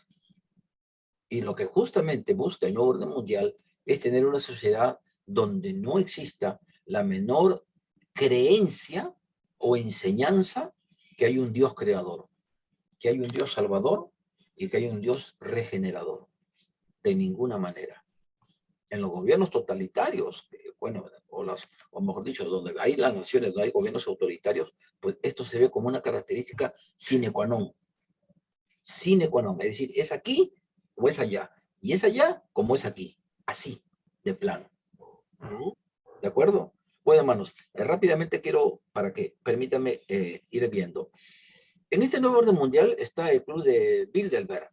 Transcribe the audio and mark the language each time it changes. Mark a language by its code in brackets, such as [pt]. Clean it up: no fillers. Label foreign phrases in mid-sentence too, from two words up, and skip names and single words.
[es] Y lo que justamente busca el nuevo orden mundial es tener una sociedad donde no exista la menor creencia o enseñanza que hay un Dios creador, que hay un Dios salvador y que hay un Dios regenerador. De ninguna manera. En los gobiernos totalitarios, bueno, o mejor dicho, donde hay las naciones, donde hay gobiernos autoritarios, pues esto se ve como una característica [la] sine qua non. Sine qua non, [es] es decir, es aquí o es allá. Y es allá como es aquí. Así, de plano. ¿De acuerdo? Bueno, hermanos, rápidamente quiero, para que permítanme ir viendo. En este nuevo orden mundial está el club de Bilderberg.